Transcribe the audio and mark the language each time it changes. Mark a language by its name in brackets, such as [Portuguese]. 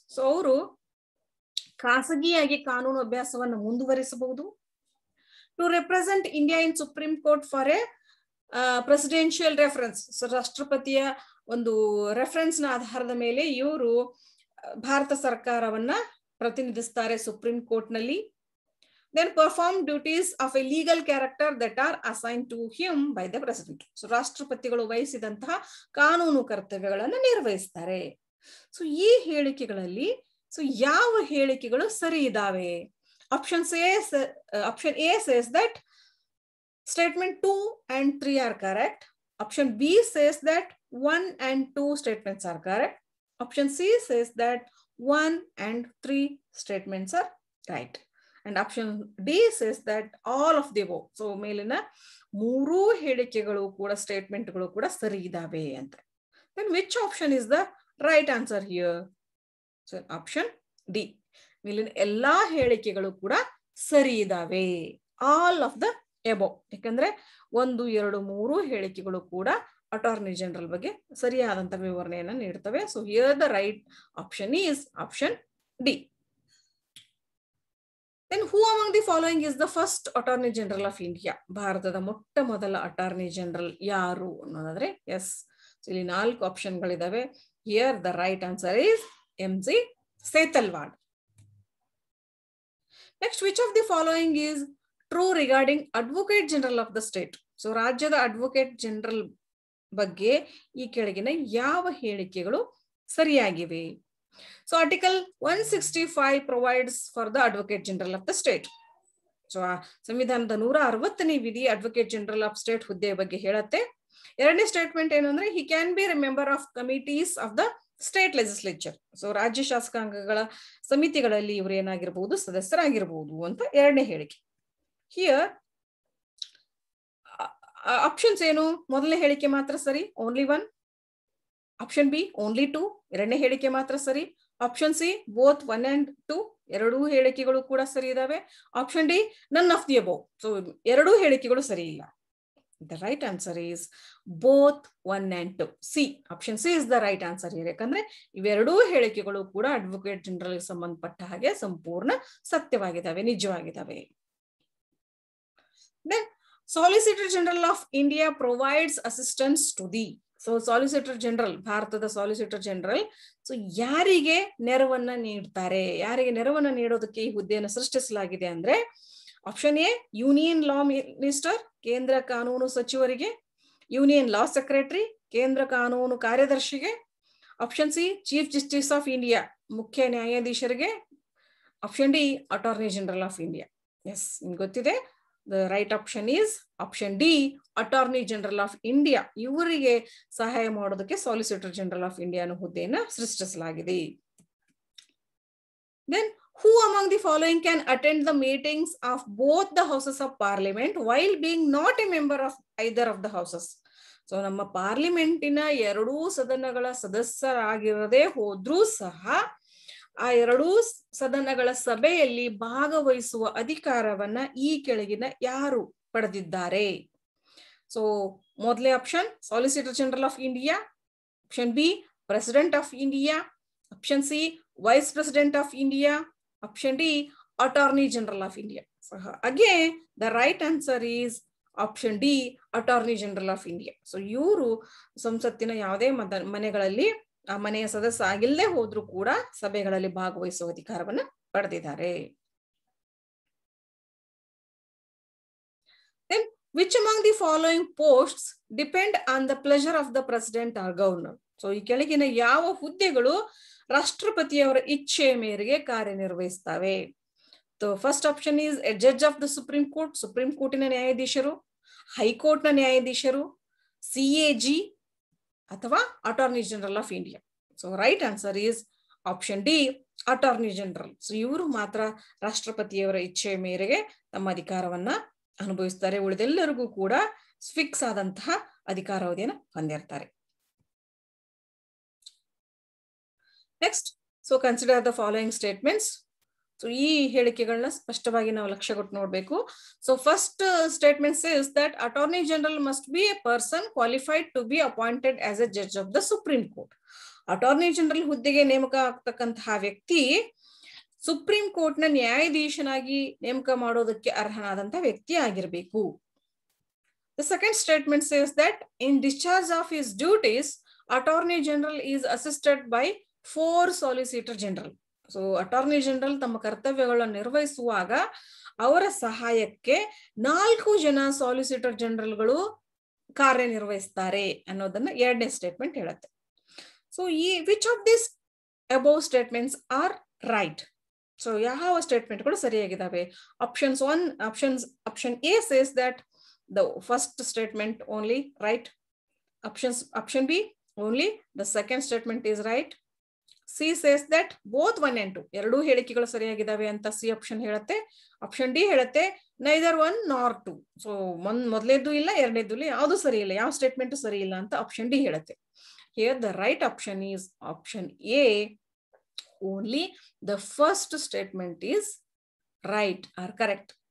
[Kannada] So ಅವರು ಖಾಸಗಿಯಾಗಿ ಕಾನೂನು ಅಭ್ಯಾಸವನ್ನು ಮುಂದುವರಿಸಬಹುದು. [English] To represent India in supreme court for a presidential reference. [Kannada] So ರಾಷ್ಟ್ರಪತಿಯ ಒಂದು ರೆಫರೆನ್ಸ್ ನ ಆಧಾರದ ಮೇಲೆ ಇವರು ಭಾರತ ಸರ್ಕಾರವನ್ನ ಪ್ರತಿನಿಧಿಸ್ತಾರೆ ಸುಪ್ರೀಂ ಕೋರ್ಟ್ ನಲ್ಲಿ. [English] Then perform duties of a legal character that are assigned to him by the president. [Kannada] So ರಾಷ್ಟ್ರಪತಿಗಳು ವಹಿಸಿದಂತಹ ಕಾನೂನು ಕರ್ತವ್ಯಗಳನ್ನು ನಿರ್ವಹಿಸ್ತಾರೆ. ಸೊ ಈ ಹೇಳಿಕೆಗಳಲ್ಲಿ ಸೊ ಯಾವ ಹೇಳಿಕೆಗಳು ಸರಿ ಇದಾವೆ? [English] Option A says that statement 2 and 3 are correct. Option B says that 1 and 2 statements are correct. Option C says that 1 and 3 statements are right. and option D says that all of the above. [Kannada] So ಮೇಲಿನ ಮೂರೂ ಹೇಳಿಕೆಗಳು ಕೂಡ ಸ್ಟೇಟ್ಮೆಂಟ್ಗಳು ಕೂಡ ಸರಿ ಇದಾವೆ ಅಂತ. [English] Then which option is the right answer here? So option D. [Kannada] ಮೇಲಿನ ಎಲ್ಲಾ ಹೇಳಿಕೆಗಳು ಕೂಡ ಸರಿ ಇದಾವೆ. [English] All of the above. [Kannada] ಯಾಕಂದ್ರೆ 1, 2, 3 ಹೇಳಿಕೆಗಳು ಕೂಡ ಅಟಾರ್ನಿ ಜನರಲ್ ಬಗ್ಗೆ ಸರಿಯಾದಂತ ವಿವರಣೆಯನ್ನು ನೀಡುತ್ತವೆ. [English] So here the right option is option D. Then who among the following is the first Attorney General of India? [Kannada] ಭಾರತದ ಮೊಟ್ಟ ಮೊದಲ ಅಟಾರ್ನಿ ಜನರಲ್ ಯಾರು ಅನ್ನೋದಾದ್ರೆ ಎಸ್. ಇಲ್ಲಿ 4 ಆಪ್ಷನ್ಗಳಿದಾವೆ. [English] Here the right answer is M.G. Setalvad. Next, which of the following is true regarding Advocate General of the state? [Kannada] So ರಾಜ್ಯದ advocate general ಬಗ್ಗೆ ಈ ಕೆಳಗಿನ ಯಾವ ಹೇಳಿಕೆಗಳು ಸರಿಯಾಗಿವೆ? [English] So article 165 provides for the Advocate General of the state. [Kannada] So ಸಂವಿಧಾನದ 160ನೇ ವಿಧಿ advocate general of state ಹುದ್ದೆ ಬಗ್ಗೆ ಹೇಳುತ್ತೆ. ಎರಡನೇ ಸ್ಟೇಟ್ಮೆಂಟ್ ಏನು ಅಂದ್ರೆ [English] he can be a member of committees of the state legislature. [Kannada] So ರಾಜ್ಯ ಶಾಸಕಾಂಗಗಳ ಸಮಿತಿಗಳಲ್ಲಿ ಇವರು ಏನಾಗಿರಬಹುದು, ಸದಸ್ಯರಾಗಿರಬಹುದು ಅಂತ ಎರಡನೇ ಹೇಳಿಕೆ. [English] Here options ಏನು? [Kannada] ಮೊದಲನೇ ಹೇಳಿಕೆ ಮಾತ್ರ ಸರಿ, [English] Only 1. Option B only 2, [Kannada] ಎರಡನೇ ಹೇಳಿಕೆ ಮಾತ್ರ ಸರಿ. [English] option C both 1 and 2, [Kannada] ಎರಡೂ ಹೇಳಿಕೆಗಳು ಕೂಡ ಸರಿ ಇದಾವೆ. [English] Option D none of the above. So [Kannada] ಎರಡೂ ಹೇಳಿಕೆಗಳು ಸರಿ ಇಲ್ಲ. [English] The right answer is both 1 and 2. C. Option C is the right answer here. [Kannada] ಯಾಕಂದ್ರೆ ಇವೆರಡೂ ಹೇಳಿಕೆಗಳು ಕೂಡ ಅಡ್ವೊಕೇಟ್ ಜನರಲ್ ಸಂಬಂಧಪಟ್ಟ ಹಾಗೆ ಸಂಪೂರ್ಣ ಸತ್ಯವಾಗಿದ್ದಾವೆ, ನಿಜವಾಗಿದ್ದಾವೆ. [English] Then Solicitor General of India provides assistance to the. [Kannada] So solicitor general, ಭಾರತದ ಸಾಲಿಸಿಟರ್ ಜನರಲ್ ಸೊ ಯಾರಿಗೆ ನೆರವನ್ನ ನೀಡ್ತಾರೆ, ಯಾರಿಗೆ ನೆರವನ್ನ ನೀಡೋದಕ್ಕೆ ಈ ಹುದ್ದೆಯನ್ನು ಸೃಷ್ಟಿಸಲಾಗಿದೆ ಅಂದ್ರೆ option A union law minister, ಕೇಂದ್ರ ಕಾನೂನು ಸಚಿವರಿಗೆ. ಯೂನಿಯನ್ ಲಾ ಸೆಕ್ರೆಟರಿ, ಕೇಂದ್ರ ಕಾನೂನು ಕಾರ್ಯದರ್ಶಿಗೆ. Option C chief justice of India, ಮುಖ್ಯ ನ್ಯಾಯಾಧೀಶರಿಗೆ. [English] Option D attorney general of India. Yes, [Kannada] ನಿಮ್ಗೆ ಗೊತ್ತಿದೆ. [English] The right option is option D, Attorney General of India. [Kannada] ಇವರಿಗೆ ಸಹಾಯ ಮಾಡೋದಕ್ಕೆ ಸಾಲಿಸಿಟರ್ ಜನರಲ್ ಆಫ್ ಇಂಡಿಯಾ ಅನ್ನೋ ಹುದ್ದೆಯನ್ನು ಸೃಷ್ಟಿಸಲಾಗಿದೆ. [English] Then who among the following can attend the meetings of both the houses of parliament while being not a member of either of the houses? [Kannada] So ನಮ್ಮ ಪಾರ್ಲಿಮೆಂಟಿನ ಎರಡೂ ಸದನಗಳ ಸದಸ್ಯರಾಗಿರದೇ ಹೋದ್ರೂ ಸಹ ಆ ಎರಡೂ ಸದನಗಳ ಸಭೆಯಲ್ಲಿ ಭಾಗವಹಿಸುವ ಅಧಿಕಾರವನ್ನ ಈ ಕೆಳಗಿನ ಯಾರು ಪಡೆದಿದ್ದಾರೆ? [English] So ಮೊದಲೇ option solicitor general of India, option B president of India, option C vice president of India, option D attorney general of India. Again the right answer is option D attorney general of India. [Kannada] So ಇವರು ಸಂಸತ್ತಿನ ಯಾವುದೇ ಮನೆಗಳಲ್ಲಿ ಆ ಮನೆಯ ಸದಸ್ಯ ಆಗಿಲ್ಲದೆ ಹೋದ್ರೂ ಕೂಡ ಸಭೆಗಳಲ್ಲಿ ಭಾಗವಹಿಸುವ ಅಧಿಕಾರವನ್ನ ಪಡೆದಿದ್ದಾರೆ. [English] Then which among the following posts depend on the pleasure of the president or governor? [Kannada] So ಈ ಕೆಳಗಿನ ಯಾವ ಹುದ್ದೆಗಳು ರಾಷ್ಟ್ರಪತಿಯವರ ಇಚ್ಛೆಯ ಮೇರೆಗೆ ಕಾರ್ಯನಿರ್ವಹಿಸ್ತವೆ? [English] first option is a judge of the supreme court, [Kannada] supreme ಕೋರ್ಟಿನ ನ್ಯಾಯಾಧೀಶರು, ಹೈಕೋರ್ಟ್ನ ನ್ಯಾಯಾಧೀಶರು, [English] CAG ಅಥವಾ attorney general of India. So right answer is option D attorney general. [Kannada] So ಇವರು ಮಾತ್ರ ರಾಷ್ಟ್ರಪತಿಯವರ ಇಚ್ಛೆಯ ಮೇರೆಗೆ ತಮ್ಮ ಅಧಿಕಾರವನ್ನ ಅನುಭವಿಸ್ತಾರೆ. ಉಳಿದೆಲ್ಲರಿಗೂ ಕೂಡ ಫಿಕ್ಸ್ ಆದಂತಹ ಅಧಿಕಾರಾವಧಿಯನ್ನು ಹೊಂದಿರ್ತಾರೆ. [English] Next, so consider the following statements. [Kannada] So ಈ ಹೇಳಿಕೆಗಳನ್ನ ಸ್ಪಷ್ಟವಾಗಿ ನಾವು ಲಕ್ಷ್ಯ ಕೊಟ್ಟು ನೋಡ್ಬೇಕು. [English] So first statement says that attorney general must be a person qualified to be appointed as a judge of the supreme court. [Kannada] Attorney general ಹುದ್ದೆಗೆ ನೇಮಕ ಆಗ್ತಕ್ಕಂತಹ ವ್ಯಕ್ತಿ supreme court ನ ನ್ಯಾಯಾಧೀಶನಾಗಿ ನೇಮಕ ಮಾಡೋದಕ್ಕೆ ಅರ್ಹನಾದಂತಹ ವ್ಯಕ್ತಿ ಆಗಿರಬೇಕು. [English] The second statement says that in discharge of his duties, Attorney General is assisted by 4 Solicitor General. [Kannada] So attorney general ತಮ್ಮ ಕರ್ತವ್ಯಗಳನ್ನು ನಿರ್ವಹಿಸುವಾಗ ಅವರ ಸಹಾಯಕ್ಕೆ 4 ಜನ ಸಾಲಿಸಿಟರ್ ಜನರಲ್ಗಳು ಕಾರ್ಯನಿರ್ವಹಿಸ್ತಾರೆ ಅನ್ನೋದನ್ನ ಎರಡನೇ ಸ್ಟೇಟ್ಮೆಂಟ್ ಹೇಳುತ್ತೆ. [English] So ಈ which of this above statements are right? [Kannada] So ಯಾವ ಸ್ಟೇಟ್ಮೆಂಟ್ಗಳು ಸರಿಯಾಗಿದ್ದಾವೆ? [English] option A [Kannada] says that [English] the first statement only right. Option B only the second statement is right. C C says that both 1 and 2 [Kannada] ಎರಡೂ ಹೇಳಿಕೆಗಳು ಸರಿಯಾಗಿದ್ದಾವೆ ಅಂತ C option ಹೇಳುತ್ತೆ. Option D ಹೇಳುತ್ತೆ [English] Neither 1 nor 2. [Kannada] So ಮೊದಲೇದ್ದು ಇಲ್ಲ ಎರಡನೇದ್ದು ಇಲ್ಲ, ಯಾವುದು ಸರಿ ಇಲ್ಲ, ಯಾವ ಸ್ಟೇಟ್ಮೆಂಟ್ ಸರಿ ಇಲ್ಲ ಅಂತ ಆಪ್ಷನ್ ಡಿ ಹೇಳುತ್ತೆ. [English] Here the right option is option A. Only the first statement is right or correct.